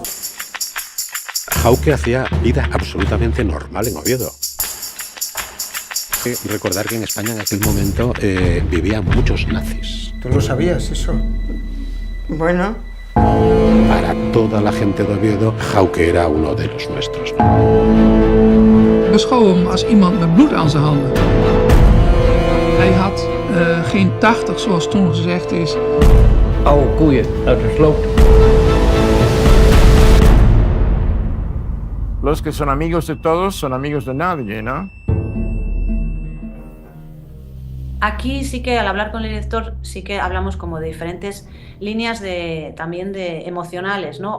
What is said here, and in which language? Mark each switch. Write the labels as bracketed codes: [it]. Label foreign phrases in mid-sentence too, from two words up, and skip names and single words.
[es] Hauke hacía vida absolutamente normal en Oviedo. Recordar que en España en aquel momento vivían muchos nazis. ¿Tú lo sabías eso? Bueno. Para toda la gente de Oviedo, Hauke era uno de los nuestros. [nl] Beschouw hem als iemand met bloed aan zijn handen. Hij had geen 80, zoals toen gezegd is. Oude koeien uit de sloot. [es] Los que son amigos de todos son amigos de nadie, ¿no? Aquí sí que al hablar con el director sí que hablamos como de diferentes líneas también de emocionales, ¿no?